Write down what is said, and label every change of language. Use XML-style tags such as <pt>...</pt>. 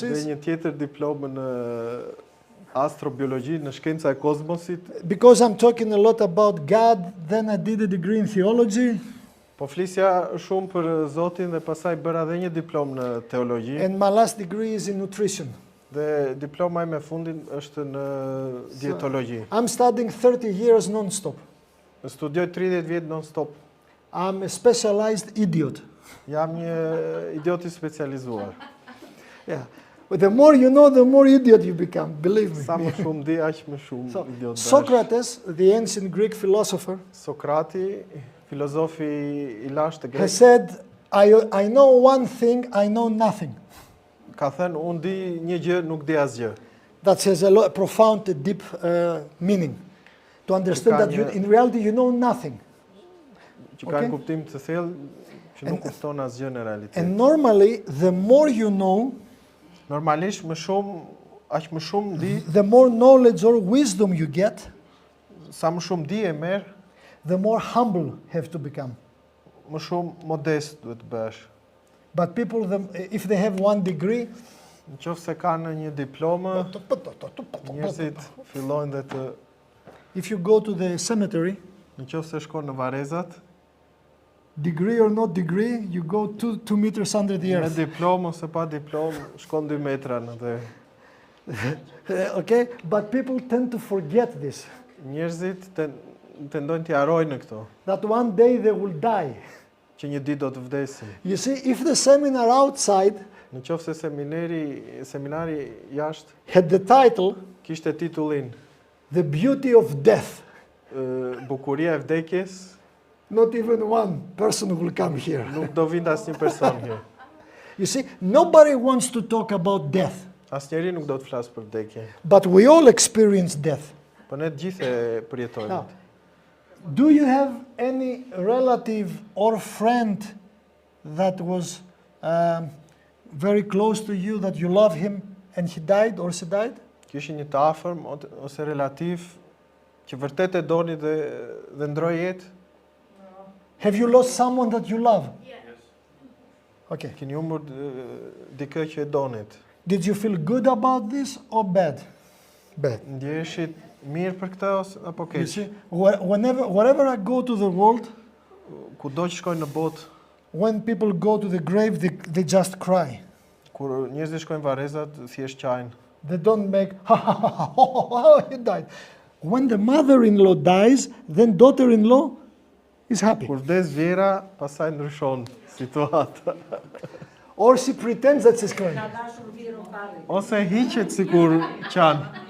<sq>Dhe</sq> <en>is.</en> <sq>një tjetër diplomë në astrobiologji në shkenca e kozmosit.</sq> <en>Because I'm talking a lot about God, then I did a degree in theology,</en> <sq>Po flisja shumë për Zotin dhe pasaj bëra edhe një diplomë në teologji.</sq> <en>and my last degree is in nutrition.</en> <sq>Dhe diploma ime fundin është në dietologji.</sq> <en>I'm studying 30 years non-stop.</en> <sq>Studioj 30 vjet non-stop.</sq> <en>I'm a specialized idiot.</en> <sq>Jam një idiot i specializuar.</sq> <en>Yeah. But the more you know, the more idiot you become, believe me.</en> <sq>Sa më shumë di, aq më shumë</sq> <en>So,</en> <sq>idiot bëhesh.</sq> <en>Socrates, the ancient Greek philosopher,</en> <sq>Sokrati, filozofi i lashtë</sq> <en>has</en> <sq>grek,</sq> <en>said, I know one thing, I know nothing.</en> <sq>ka thënë unë di një gjë, nuk di asgjë.</sq> <en>That has a profound, deep meaning. To understand that in reality you know nothing.</en> <sq>Që ka</sq> <en>Okay.</en> <sq>një kuptim të thellë që nuk kupton asgjë në realitet.</sq> <en>And normally, the more you know,</en> <sq>Normalisht aq më shumë di,</sq> <en>the more knowledge or wisdom you get,</en> <sq>sa më shumë di e merr,</sq> <en>the more humble have to become.</en> <sq>më shumë modest duhet të bësh.</sq> <en>But people, if they have 1 degree,</en> <sq>Nëse se kanë një diplomë, njerëzit fillojnë dhe të,</sq> <en>if you go to the cemetery,</en> <sq>nëse shkon në varezat,</sq> <en>degree or not degree, you go 2 meters under the</en> <sq>me</sq> <en>earth.</en> <sq>diplomë ose pa diplomë, shkon 2 metra në dhe</sq> <en>Okay? But people tend to forget this.</en> <sq>njerëzit tendojnë t'i harrojnë këto,</sq> <en>That one day they will die.</en> <sq>që një ditë do të vdesin.</sq> <en>You see, if the seminar outside</en> <sq>Nëse seminari jashtë</sq> <en>had the title,</en> <sq>kishte titullin</sq> <en>The Beauty of Death,</en> <sq>Bukuria e vdekjes,</sq> <en>not even one person will come here.</en> <sq>nuk do vinte asnjë person</sq> <en>here. You see, nobody wants to talk about death,</en> <sq>Asnjëri nuk do të flasë për vdekje.</sq> <en>but we all experience death.</en> <sq>Po ne të gjithë e përjetojmë.</sq> <en>Now, do you have any relative or friend that was very close to you, that you love him and he died or she died?</en> <sq>Kishin një të afërm ose relativ që vërtet e doni dhe ndroi jetë?</sq> <en>Have you lost someone that you love? Yes. Okay.</en> <sq>Keni humbur dikë që e donit?</sq> <en>Did you feel good about this or bad? Bad.</en> <sq>Ndjeheshit mirë për këtë apo</sq> <en>You</en> <sq>keq?</sq> <en>see, wherever I go to the world,</en> <sq>Kudo që shkojnë në botë,</sq> <en>when people go to the grave, they just cry.</en> <sq>kur njerëzit shkojnë varezat, thjesht qajnë.</sq> <en>They don't make, ha ha ha ha, oh, he died. When the mother-in-law dies, then daughter-in-law is happy.</en> <sq>Kur vdes vjera, pastaj ndryshon situata.</sq> <en>Or she pretends that she's crying.</en> <sq>Ka dashur virën parë. Ose hiqet sikur qan.</sq>